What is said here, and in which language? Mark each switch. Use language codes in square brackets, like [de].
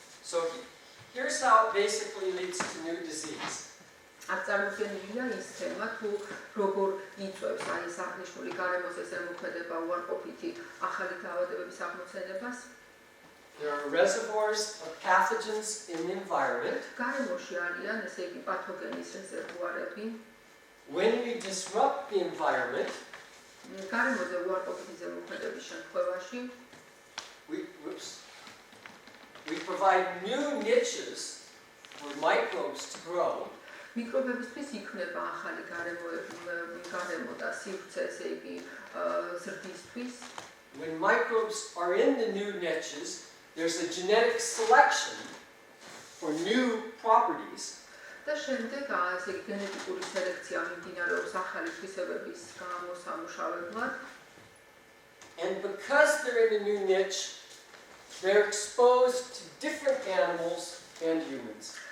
[en] So here's how it basically leads to new disease. [ka] აქ წარმოქმნილია ის თემა თუ როგორ იწვევს აი ეს აღნიშნული გარემოზე ზემოქმედება უარყოფითი ახალი დაავადებების აღმოცენებას. [en] There are reservoirs of pathogens in the environment. [ka] გარემოში არიან ესე იგი პათოგენის რეზერვუარები. [en] When we disrupt the environment, [ka] გარემოზე უარყოფითი ზემოქმედების შემთხვევაში [en] we provide new niches for microbes to grow. [ka] მიკრობებისთვის იქმნება ახალი გარემო და სივრცე ესე იგი ზრდისთვის. [en] When microbes are in the new niches, there's a genetic selection for new properties. [ka] და შემდეგ ესე იგი გენეტიკური სელექცია მიმდინარეობს ახალი თვისებების გამოსამუშავებლად. [en] And because they're in a new niche, they're exposed to different animals and humans.